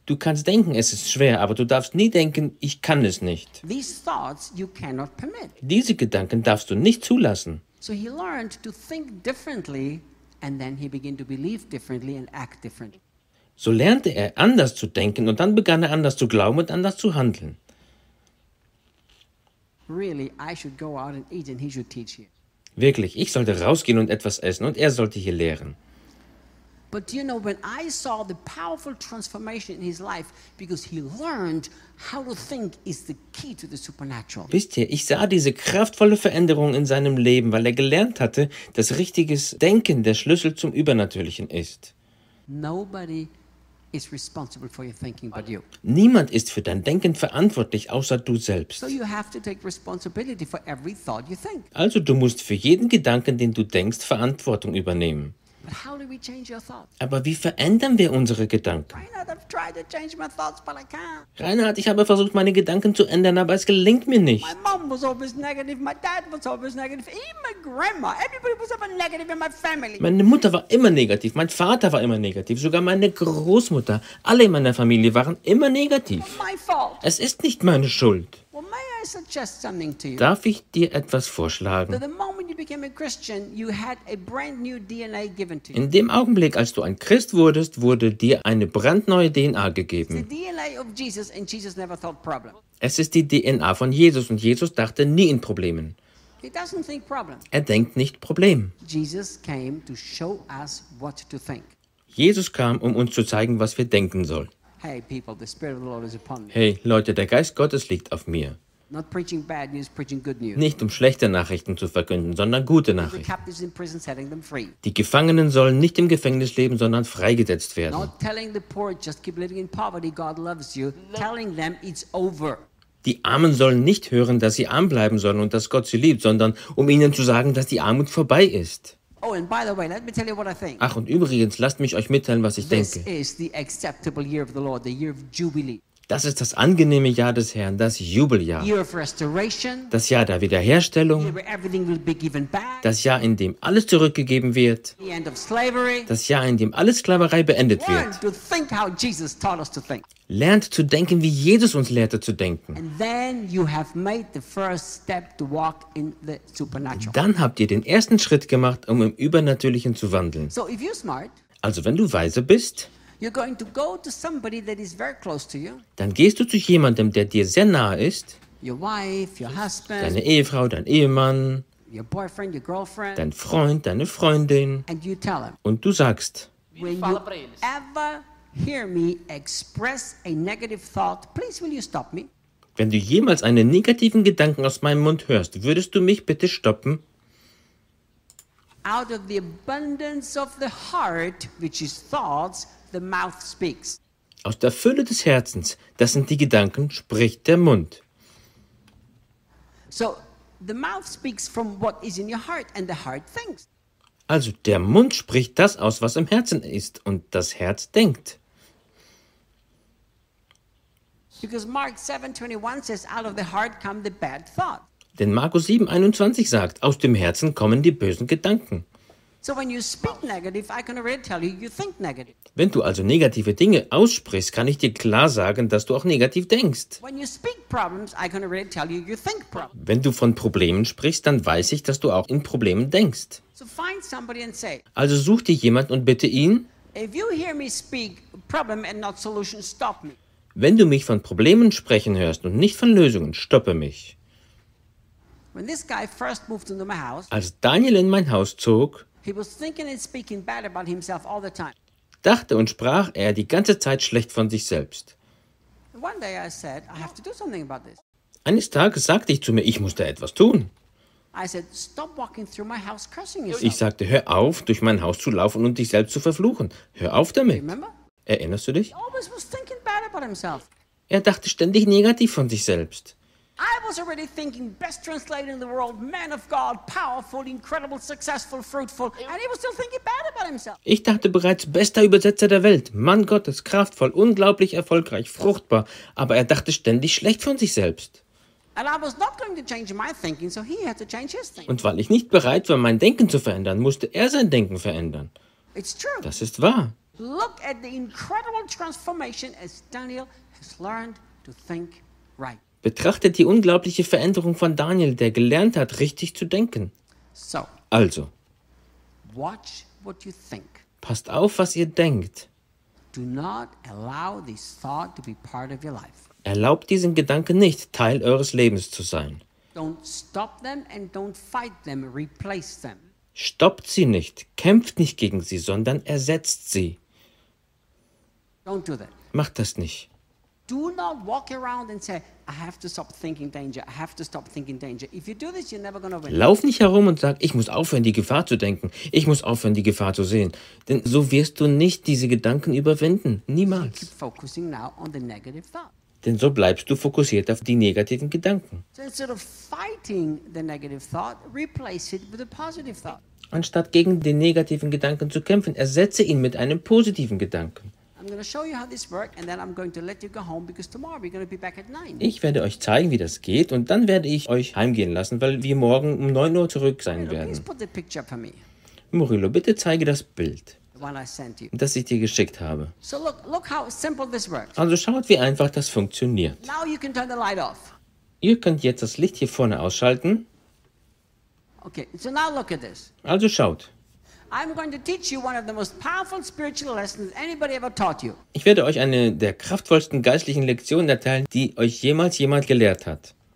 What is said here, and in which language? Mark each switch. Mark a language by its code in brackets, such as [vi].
[de] Du kannst denken, es ist schwer, aber du darfst nie denken, ich kann es nicht. [en] These thoughts you cannot permit. [de] Diese Gedanken darfst du nicht zulassen. [en] So he learned to think differently and then he began to believe differently and act differently. [de] So lernte er, anders zu denken, und dann begann er, anders zu glauben und anders zu handeln. [en] Really, I should go out and eat and he should teach here. [de] Wirklich, ich sollte rausgehen und etwas essen und er sollte hier lehren. [en] But you know, when I saw the powerful transformation in his life, because he learned how to think is the key to the supernatural. [de] Wisst ihr, ich sah diese kraftvolle Veränderung in seinem Leben, weil er gelernt hatte, dass richtiges Denken der Schlüssel zum Übernatürlichen ist. [en] Nobody is responsible for your thinking but you. [de] Niemand ist für dein Denken verantwortlich, außer du selbst. [en] So you have to take responsibility for every thought you think. [de] Also du musst für jeden Gedanken, den du denkst, Verantwortung übernehmen. [en] But how do we change your thoughts? [de] Aber wie verändern wir unsere Gedanken? [en] Reinhard, I've tried to change my thoughts, but I can't. [de] Reinhard, ich habe versucht, meine Gedanken zu ändern, aber es gelingt mir nicht. [en] My mom was always negative, my dad was always negative, even my grandma. Everybody was ever negative in my family. [de] Meine Mutter war immer negativ, mein Vater war immer negativ, sogar meine Großmutter. Alle in meiner Familie waren immer negativ. [en] It's not my fault. [de] Es ist nicht meine Schuld. [en] Well, may I suggest something to you? [de] Darf ich dir etwas vorschlagen? [en] The moment you became a Christian, you had a brand new DNA given to you. [de] In dem Augenblick, als du ein Christ wurdest, wurde dir eine brandneue DNA gegeben. [en] It's the DNA of Jesus, and Jesus never thought problem. [de] Es ist die DNA von Jesus, und Jesus dachte nie in Problemen. [en] He doesn't think problem. [de] Er denkt nicht Problem. [en] Jesus came to show us what to think. [de] Jesus kam, um uns zu zeigen, was wir denken sollen. [en] Hey people, the Spirit of the Lord is upon me. [de] Hey Leute, der Geist Gottes liegt auf mir. [en] Not preaching bad news, preaching good news. [de] Nicht um schlechte Nachrichten zu verkünden, sondern gute Nachrichten. [en] The captives in prison, setting them free. [de] Die Gefangenen sollen nicht im Gefängnis leben, sondern freigesetzt werden. [en] Not telling the poor just keep living in poverty, God loves you. No. Telling them it's over. [de] Die Armen sollen nicht hören, dass sie arm bleiben sollen und dass Gott sie liebt, sondern um ihnen zu sagen, dass die Armut vorbei ist. [en] Oh, and by the way, let me tell you what I think. [de] Ach, und übrigens, lasst mich euch mitteilen, was ich [en] this [de] denke. [en] Is the acceptable year of the Lord, the year of Jubilee. [de] Das ist das angenehme Jahr des Herrn, das Jubeljahr. [en] Year of restoration. [de] Das Jahr der Wiederherstellung. [en] Year where everything will be given back. [de] Das Jahr, in dem alles zurückgegeben wird. [en] The end of slavery. [de] Das Jahr, in dem alle Sklaverei beendet [en] learn [de] wird. [en] To think how Jesus taught us to think. [de] Lernt zu denken, wie Jesus uns lehrte zu denken. [en] And then you have made the first step to walk in the supernatural. [de] Dann habt ihr den ersten Schritt gemacht, um im Übernatürlichen zu wandeln. [en] So if you're smart, [de] also wenn du weise bist, [en] you're going to go to somebody that is very close to you. [de] Dann gehst du zu jemandem, der dir sehr nahe ist. [en] Your wife, your husband. [de] Deine Ehefrau, dein Ehemann. [en] Your boyfriend, your girlfriend. [de] Dein Freund, deine Freundin. [en] And you tell him. [de] Und du sagst. [en] When you ever hear me express a negative thought, please will you stop me? [de] Wenn du jemals einen negativen Gedanken aus meinem Mund hörst, würdest du mich bitte stoppen? [en] Out of the abundance of the heart, which is thoughts, the mouth speaks. [de] Aus der Fülle des Herzens, das sind die Gedanken, spricht der Mund. [en] So the mouth speaks from what is in your heart and the heart thinks. [de] Also der Mund spricht das aus, was im Herzen ist und das Herz denkt. [en] Because Mark 7:21 says out of the heart come the bad thoughts. [de] Denn Markus 7:21 sagt, aus dem Herzen kommen die bösen Gedanken. [en] So when you speak negative, I can already tell you, you think negative. [de] Wenn du also negative Dinge aussprichst, kann ich dir klar sagen, dass du auch negativ denkst. [en] When you speak problems, I can already tell you, you think problems. [de] Wenn du von Problemen sprichst, dann weiß ich, dass du auch in Problemen denkst. [en] So find somebody and say. [de] Also such dir jemand und bitte ihn. [en] If you hear me speak problem and not solution, stop me. [de] Wenn du mich von Problemen sprechen hörst und nicht von Lösungen, stoppe mich. [en] When this guy first moved into my house. [de] Als Daniel in mein Haus zog. [en] He was thinking and speaking bad about himself all the time. [de] Dachte und sprach er die ganze Zeit schlecht von sich selbst. [en] One day I said, I have to do something about this. [de] Eines Tages sagte ich zu mir, ich muss da etwas tun. [en] I said, stop walking through my house cursing yourself. [de] Ich sagte, hör auf, durch mein Haus zu laufen und dich selbst zu verfluchen. Hör auf damit. [en] Remember? [de] Erinnerst du dich? [en] He always was thinking bad about himself. [de] Er dachte ständig negativ von sich selbst. [en] I was already thinking best translator in the world, man of God, powerful, incredible, successful, fruitful, and he was still thinking bad about himself. [de] Ich dachte bereits bester Übersetzer der Welt, Mann Gottes, kraftvoll, unglaublich erfolgreich, fruchtbar, aber er dachte ständig schlecht von sich selbst. [en] And I was not going to change my thinking, so he had to change his thinking. [de] Und weil ich nicht bereit war, mein Denken zu verändern, musste er sein Denken verändern. [en] It's true. [de] Das ist wahr. [en] Look at the incredible transformation as Daniel has learned to think right. [de] Betrachtet die unglaubliche Veränderung von Daniel, der gelernt hat, richtig zu denken. [en] So, [de] also, [en] watch what you think. [de] Passt auf, was ihr denkt. [en] Do not allow this thought to be part of your life. [de] Erlaubt diesen Gedanken nicht, Teil eures Lebens zu sein. [en] Don't stop them and don't fight them, replace them. [de] Stoppt sie nicht, kämpft nicht gegen sie, sondern ersetzt sie. [en] Don't do that. [de] Macht das nicht. [en] Do not walk around and say, I have to stop thinking danger. I have to stop thinking danger. If you do this, you're never going to win. [de] Lauf nicht herum und sag, ich muss aufhören, die Gefahr zu denken. Ich muss aufhören, die Gefahr zu sehen. Denn so wirst du nicht diese Gedanken überwinden. Niemals. [en] Keep focusing now on the negative thought. [de] Denn so bleibst du fokussiert auf die negativen Gedanken. [en] So instead of fighting the negative thought, replace it with a positive thought. [de] Anstatt gegen den negativen Gedanken zu kämpfen, ersetze ihn mit einem positiven Gedanken. [en] I'm going to show you how this works and then I'm going to let you go home because tomorrow we're going to be back at 9. [de] Ich werde euch zeigen, wie das geht und dann werde ich euch heimgehen lassen, weil wir morgen um 9 Uhr zurück sein werden. [en] Murilo, please put the picture up for me. [de] Murilo, bitte zeige das Bild, [en] when I sent you. [de] Das ich dir geschickt habe. [en] So look how simple this works. [de] Also schaut, wie einfach das funktioniert. [en] Now you can turn the light off. [de] Ihr könnt jetzt das Licht hier vorne ausschalten. [en] Okay, so now look at this. [de] Also schaut. [en] I'm going to teach you one of the most powerful spiritual lessons anybody ever taught you. [de] Ich werde euch eine der kraftvollsten geistlichen Lektionen erteilen, die euch jemals jemand gelehrt hat.